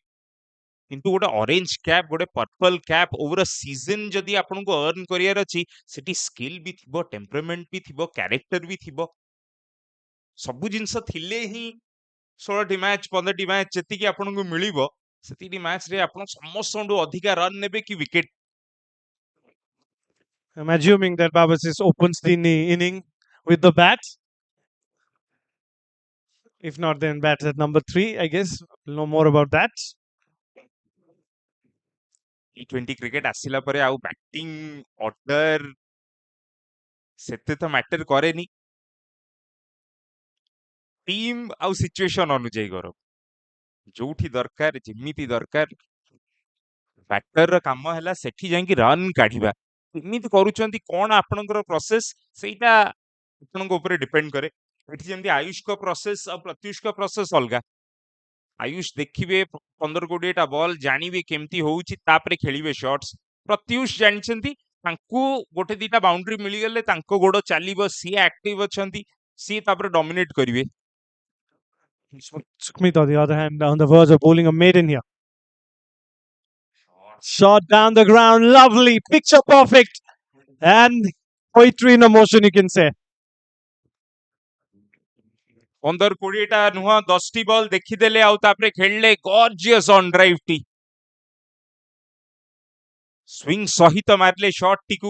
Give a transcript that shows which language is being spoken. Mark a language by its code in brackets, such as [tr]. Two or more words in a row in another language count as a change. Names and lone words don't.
[or] କିନ୍ତୁ ଗୋଟେ [en] orange cap, [or] ଗୋଟେ [en] purple cap over season [or] ଯଦି ଆପଣଙ୍କୁ ଅର୍ନ କରିବାର ଅଛି, ସେଠି ସ୍କିଲ ବି ଥିବ, ଟେମ୍ପରମେଣ୍ଟ ବି ଥିବ, କ୍ୟାରେକ୍ଟର ବି ଥିବ। ସବୁ ଜିନିଷ ଥିଲେ ହିଁ 16ଟି ମ୍ୟାଚ୍ 15ଟି ମ୍ୟାଚ୍ ଯେତିକି ଆପଣଙ୍କୁ ମିଳିବ, ସେତିକି ମ୍ୟାଚରେ ଆପଣ ସମସ୍ତଙ୍କଠୁ ଅଧିକା ରନ୍ ନେବେ କି ୱିକେଟ। [en] I'm assuming that Babasis opens the inning with the bat. If not, then bats at number 3, I guess. We'll know more about that. [or] T20 କ୍ରିକେଟ ଆସିଲା ପରେ ଆଉ [en] batting order [or] ସେତେ ତ ମ୍ୟାଟର କରେନି, ଟିମ୍ ଆଉ ସିଚୁଏସନ ଅନୁଯାୟୀ କର, ଯୋଉଠି ଦରକାର ଯେମିତି ଦରକାର ବ୍ୟାଟର କାମ ହେଲା ସେଠି ଯାଇକି ରନ୍ କାଢିବା। କେମିତି କରୁଛନ୍ତି, କଣ ଆପଣଙ୍କର ପ୍ରୋସେସ, ସେଇଟା ଆପଣଙ୍କ ଉପରେ ଡିପେଣ୍ଡ କରେ। ଏଠି ଯେମିତି ଆୟୁଷଙ୍କ ପ୍ରୋସେସ ଆଉ ପ୍ରତ୍ୟୁଷଙ୍କ ପ୍ରୋସେସ ଅଲଗା। ଆୟୁଷ ଦେଖିବେ 15-20ଟା ବଲ୍, ଜାଣିବେ କେମିତି ହଉଛି, ତାପରେ ଖେଳିବେ ସଟ୍ସ। ପ୍ରତ୍ୟୁଷ ଜାଣିଛନ୍ତି ତାଙ୍କୁ ଗୋଟେ ଦିଟା ବାଉଣ୍ଡ୍ରି ମିଳିଗଲେ ତାଙ୍କ ଗୋଡ ଚାଲିବ, ସିଏ ଆକ୍ଟିଭ ଅଛନ୍ତି, ସିଏ ତାପରେ ଡମିନେଟ କରିବେ। [en] Smith, on the other hand, on the verge of bowling a maiden here. Shot down the ground, lovely, picture perfect, and poetry in a motion, you can say. [or] 15-20ଟା ନୁହଁ, 10ଟି ବଲ୍ ଦେଖିଦେଲେ ଆଉ ତାପରେ ଖେଳିଲେ [en] gorgeous on drive [or] ଟି, ସ୍ୱିଙ୍ଗ ସହିତ ମାରିଲେ ସଟ୍ ଟିକୁ।